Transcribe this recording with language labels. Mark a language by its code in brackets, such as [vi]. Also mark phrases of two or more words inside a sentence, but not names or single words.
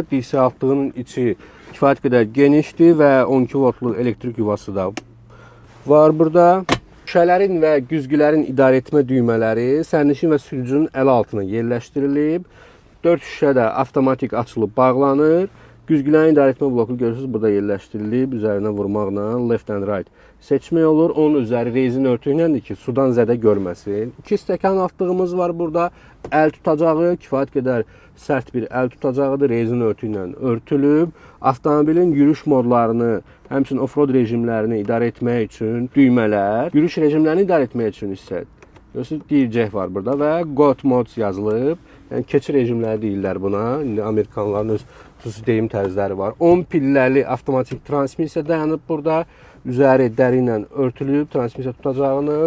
[az] Dirsə altlığının içi kifayət qədər genişdir və 12 voltluq elektrik yuvası da var burada. Şüşələrin və güzgülərin idarə etmə düymələri sərnişin və sürücünün əl altına yerləşdirilib. 4 şüşə də avtomatik açılıb bağlanır. Güzgülərin idarə etmə bloku görürsünüz burada yerləşdirilib. Üzərinə vurmaqla [en] left and right [az] seçmək olur. Onun üzəri rezin örtü iləndir ki, sudan zədə görməsin. 2 stəkan altlığımız var burada. Əl tutacağı, kifayət qədər sərt bir əl tutacağıdır. Rezin örtü ilə örtülüb. Avtomobilin yürüyüş modlarını, həmçinin off-road rejimlərini idarə etmək üçün düymələr, yürüyüş rejimlərini idarə etmək üçün isə görürsünüz DJ var burada və God Mods yazılıb. Yəni keçid rejimləri deyirlər buna. İndi Amerikanların öz xüsusi deyim tərzləri var. 10 pilləli avtomatik transmisiya dayanıb burada. Üzəri dəri ilə örtülüb transmisiya tutacağının.